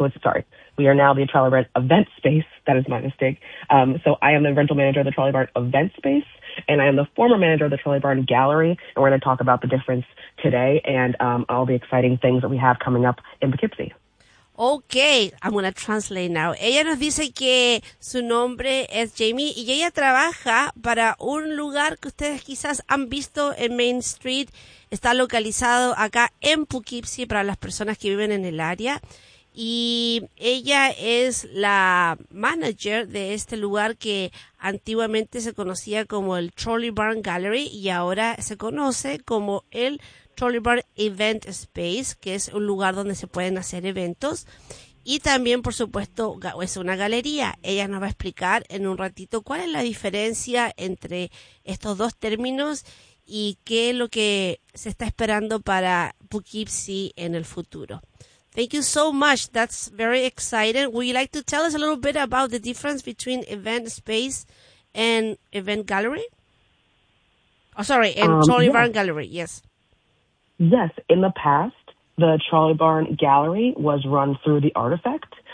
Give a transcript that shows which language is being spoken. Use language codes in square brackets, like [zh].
[en] So it's, sorry, we are now the Trolley Barn Event Space. That is my mistake. So I am the rental manager of the Trolley Barn Event Space, and I am the former manager of the Trolley Barn Gallery, and we're going to talk about the difference today and all the exciting things that we have coming up in Poughkeepsie. Okay, I'm going to translate now. [es] Ella nos dice que su nombre es Jamie y ella trabaja para un lugar que ustedes quizás han visto en Main Street. Está localizado acá en Poughkeepsie para las personas que viven en el área. Y ella es la manager de este lugar que antiguamente se conocía como el Trolley Barn Gallery y ahora se conoce como el Trolley Barn Event Space, que es un lugar donde se pueden hacer eventos. Y también, por supuesto, es una galería. Ella nos va a explicar en un ratito cuál es la diferencia entre estos dos términos y qué es lo que se está esperando para Poughkeepsie en el futuro. [en] Thank you so much. That's very exciting. Would you like to tell us a little bit about the difference between event space and event gallery? Oh, sorry, and Trolley Barn Gallery, yes. Yes, in the past, the Trolley Barn Gallery was run through the Artifact.